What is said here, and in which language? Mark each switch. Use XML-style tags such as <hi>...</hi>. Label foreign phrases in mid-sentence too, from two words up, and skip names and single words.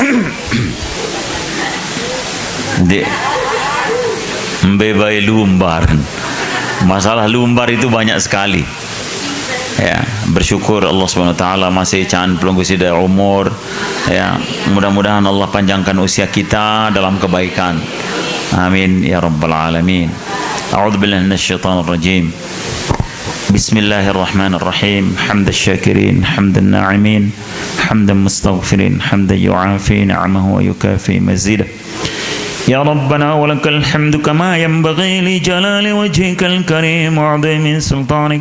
<sas>Dek mbebai lumbar.</sas> <id>Masalah lumbar itu banyak sekali.</id> <sas>Ya, bersyukur</sas> <ar>Allah Subhanahu wa taala</ar> <sas>masih can pelunggu sida umur.</sas> <id>Ya, mudah-mudahan Allah panjangkan usia kita dalam kebaikan.</id> <ar>Amin ya rabbal alamin. A'udzubillahi minasyaitonir rajim. Bismillahirrahmanirrahim. Hamdan syakirin, hamdan na'imin, hamdan mustaghfirin, hamdan yu'afi ni'amahu wa yukafi mazidah. يا ربنا ولك الحمد كما ينبغي لجلال وجهك الكريم وعظيم سلطانك.</ar>